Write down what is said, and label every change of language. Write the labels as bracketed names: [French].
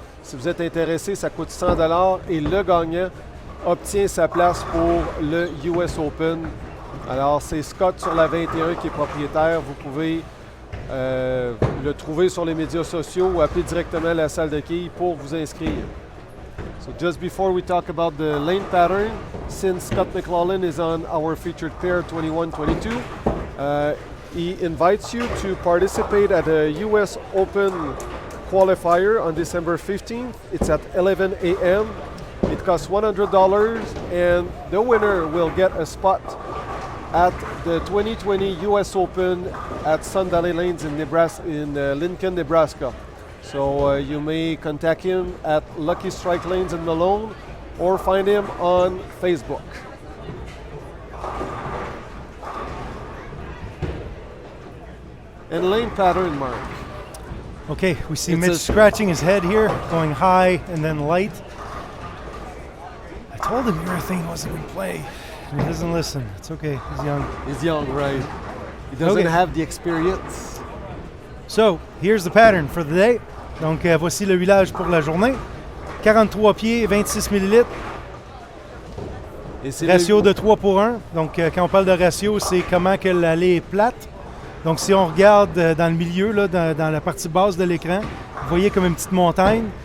[French] Si vous êtes intéressé, ça coûte 100 $ et le gagnant obtient sa place pour le US Open. Alors, c'est Scott sur la 21 qui est propriétaire. Vous pouvez le trouver sur les médias sociaux ou appeler directement la salle de quilles pour vous inscrire. [English] So just before we talk about the lane pattern, since Scott Mclaughlin is on our featured pair 21-22, he invites you to participate at a US Open qualifier on December 15th. It's at 11 a.m. It costs $100 and the winner will get a spot at the 2020 US Open at Sun Valley Lanes in Lincoln, Nebraska. So you may contact him at Lucky Strike Lanes in Malone or find him on Facebook. And lane pattern, Mark. Okay, we see Mitch scratching his head here, going high and then light. I told him urethane wasn't in play. He doesn't listen. It's okay. He's young. He's young, right? He doesn't have the experience. So, here's the pattern for the day. [French] Donc, voici le huilage pour la journée. 43 pieds, 26 millilitres. Ratio de 3 pour 1. Donc, quand on parle de ratio, c'est comment que l'allée est plate. Donc, si on regarde dans le milieu, là, dans la partie basse de l'écran, vous voyez comme une petite montagne.